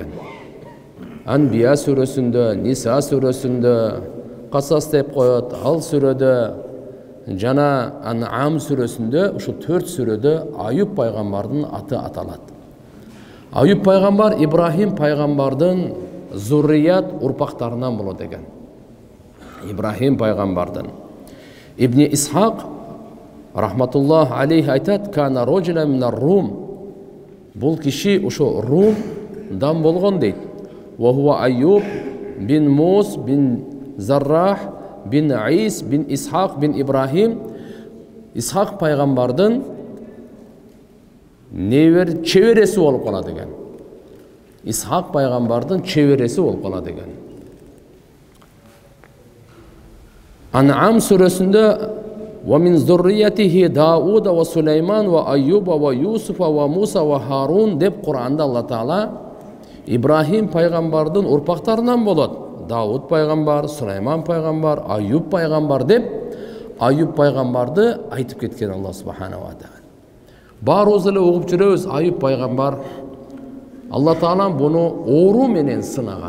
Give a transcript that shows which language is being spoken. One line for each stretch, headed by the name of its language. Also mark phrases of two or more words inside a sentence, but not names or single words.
Kyrgyz: Анбия сүрөсүндө, Ниса сүрөсүндө, Касас деп коет, ал сүрөдө, жана Ан'ам сүрөсүндө, ушул 4 сүрөдө Аюб пайгамбардын аты аталат. Аюб пайгамбар Ибрахим пайгамбардын зуррият урпактарынан болот экен. Ибрахим пайгамбардын.
Arabic: Ибн Исхак رحمة الله عليه айтат: "كان رجلا من الروم."
Kyrgyz: Бул киши ошо Румдан болгон дейт.
Arabic: "وهو أيوب بن موص بن زراح بن عيص بن إسحاق بن إبراهيم."
Kyrgyz: Исхак пайгамбардын чебереси болуп калат экен. Исхак пайгамбардын чебереси болуп калат экен. Ан'ам сүрөсүндө
Arabic: وَمِنْ ذُرِّيَّتِهِ دَاوُودَ وَسُلَيْمَانَ وَأَيُّوبَ وَيُوسُفَ وَمُوسَى وَهَارُونَ
Kyrgyz: деп Кур'анда Алла Таала Ибрахим пайгамбардын урпактарынан болот. Дауд пайгамбар, Сулайман пайгамбар, Аюб пайгамбар деп Аюб пайгамбарды айтып кеткен Алла
Arabic: سبحانه وتعالى.
Kyrgyz: Баарыбыз эле угуп жүрөбүз, Аюб пайгамбар Алла Таала буну оору менен сынаган.